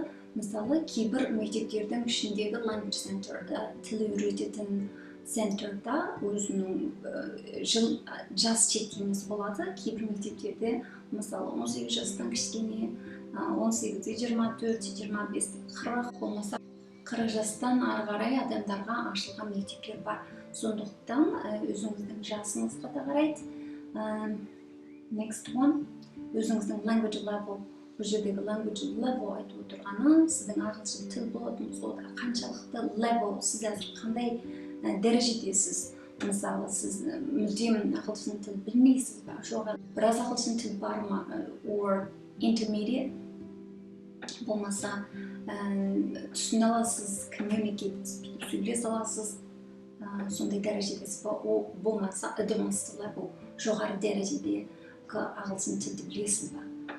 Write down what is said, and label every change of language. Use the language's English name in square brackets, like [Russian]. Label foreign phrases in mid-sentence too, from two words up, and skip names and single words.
[Kazakh] Мысалы, кейбір мектептердің ішіндегі [English] language center'да, [Kazakh] тіл үйрететін центрда өзінің жас шектеуіміз болады. Кейбір мектептерде, мысалы, 18 жастан кішкене, 18-де 24, 25-де 40, болмаса 40 жастан ары қарай адамдарға ашылған мектептер бар. Сондықтан өзіңіздің жасыңызға да қарайды. [English] Next one, өзіңіздің language level. [Kazakh] Бұл жердегі [English] language level [Kazakh] айтып отырғаны, сіздің ағылшын тіл болатын болса, қаншалықты level, сіз әзір қандай дәрежедесіз. Мысалы, сіз мүлдем ағылшын тіл білмейсіз бе, жоқ біраз ағылшын тіл бар ма, [English] or intermediate, [Kazakh] болмаса түсіне аласыз, communicate, сөйлесе аласыз, сондай дәрежедесіз бе, болмаса [English] advanced level, [Kazakh] жоғары дәрежеде ағылшын тілді білесіз бе.